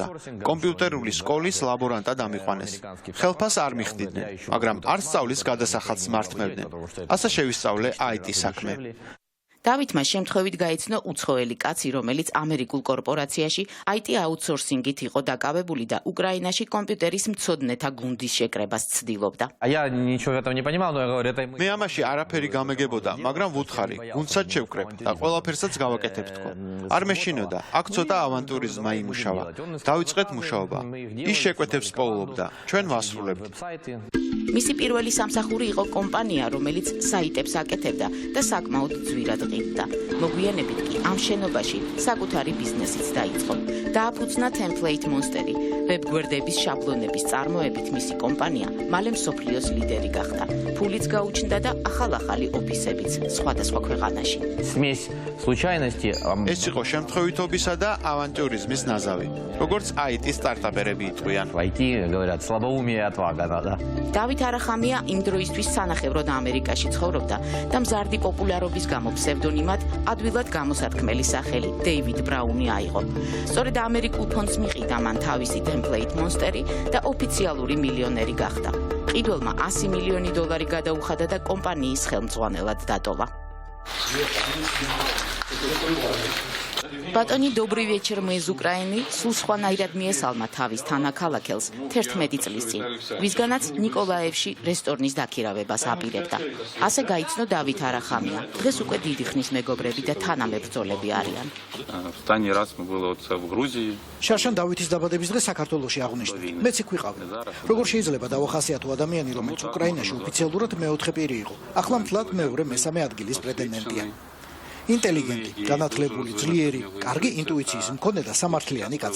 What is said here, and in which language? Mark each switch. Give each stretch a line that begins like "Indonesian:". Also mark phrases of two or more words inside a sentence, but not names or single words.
Georgian: კომპიუტერული სკოლის ლაბორანტად ამიყვანეს. ხელფას არ მიხდიდნენ, მაგრამ არ სწავლის გადასახადს მართმევდნენ. ასე შევისწავლე IT საქმე. დავითმა შემთხვევით გაიცნო უცხოელი კაცი, რომელიც ამერიკულ კორპორაციაში IT აუთსორსინგით იყო დაკავებული და უკრაინაში კომპიუტერის მცოდნეთა გუნდის შეკრებას ცდილობდა.
Russian: Я ничего в этом не понимал, но я говорю, это
Georgian: მე ამაში არაფერი გამეგებოდა, მაგრამ ვუთხარი, გუნდსაც შევკრებ და ყველაფერსაც გავაკეთებ თქო. არ მეშინოდა, აქ ცოტა ავანტურიზმა იმუშავა. დავიწყეთ მუშაობა. ის შეკვეთებს პოულობდა, ჩვენ ვასრულებთ. მისი პირველი სამსახური იყო კომპანია, რომელიც საიტებს აკეთებდა და საკმაოდ ძვირად ყიდდა. მოგვიანებით კი ამ შენობაში საკუთარი ბიზნესიც დაიწყო. დააფუძნა Template Monster-ი. ვებგვერდების შაბლონების წარმოებით მისი კომპანია მალე მსოფლიოს ლიდერი გახდა. ფულიც გაუჩნდა და ახალ-ახალი ოფისებიც სხვადასხვა ქვეყანაში.
Russian: смесь случайностей.
Georgian: ეს იყო შემთხვევითობისა და ავანტურიზმის ნაზავი. როგორც IT სტარტაპერები იტყვიან.
Russian: IT, говорят, слабоумие и отвага надо.
Georgian: დავით დავით არახამია იმ დროისთვის სანახევროდ ამერიკაში ცხოვრობდა და მზარდი პოპულარობის გამო ფსევდონიმად ადვილად გამოსათქმელი სახელი დეივიდ ბრაუნი აიღო. სწორედ ამერიკულ ფონდს მიყიდა მან თავისი ტემპლეით მონსტერი და ოფიციალური მილიონერი გახდა. ყიდველმა $100 მილიონი გადაუხადა და კომპანიის ხელმძღვანელად დატოვა. ბატონი
Russian: добрый вечер мы из Украины
Georgian: სულ სხვანაირად მიესალმა თავის თანაქალაქელს 11 წლის წინ, ვისგანაც ნიკოლაევში რესტორნის დაქირავებას აპირებდა. ასე გაიცნო დავით არახამია. დღეს უკვე დიდი ხნის მეგობრები და თანამებრძოლები არიან.
Ukrainian: Останній раз ми були оце в Грузії.
Georgian: შარშან დავითის დაბადების დღე საქართველოში აღნიშნეთ. მეც იქ ვიყავი. როგორ შეიძლება დავახასიათო ადამიანი, რომელიც უკრაინაში ოფიციალურად მეოთხე პირი იყო, ახლა მთლად მეორე მესამე ადგილის პრეტენდენტია. ინტელიგენტი, განათლებული, ძლიერი, კარგი ინტუიციის მქონე და სამართლიანი კაცი.